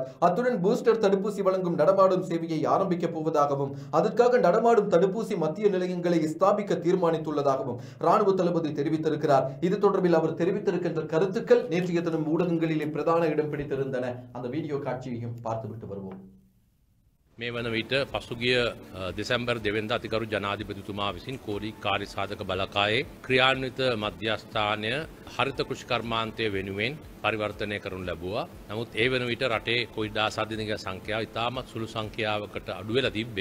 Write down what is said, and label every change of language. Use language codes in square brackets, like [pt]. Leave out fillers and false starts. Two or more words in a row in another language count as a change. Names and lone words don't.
[ta] அத்துடன் பூஸ்டர் தடுப்பூசி வழங்கும் நடமாடும் சேவையை ஆரம்பிக்கப் போவதாகவும் அதற்காக நடமாடும் தடுப்பூசி மத்திய நிலையங்களை ஸ்தாபிக்க தீர்மானித்துள்ளதாகவும் ராணுவ தளபதி தெரிவித்திருக்கிறார். இது தொடர்பில் அவர் தெரிவித்திருக்கின்ற கருத்துக்கள் நேற்றைய தினம் ஊடகங்களிலே பிரதான இடம் பிடித்திருந்தன. அந்த வீடியோ காட்சியையும் பார்த்துவிட்டு வருவோம். [si] මේ වන විට පසුගිය දෙසැම්බර් 2 වෙනිදා අතිගරු ජනාධිපතිතුමා විසින් කෝරි කාර්ය සාධක බලකායේ ක්‍රියාන්විත මධ්‍යස්ථානය හරිත කෘෂිකර්මාන්තය වෙනුවෙන් පරිවර්තනය කරනු ලැබුවා. නමුත් ඒ වන විට රටේ කොවිඩ් ආසාදිතයන්ගේ සංඛ්‍යාව ඉතාමත් සුළු සංඛ්‍යාවකට අඩු වෙලා තිබ්බේ.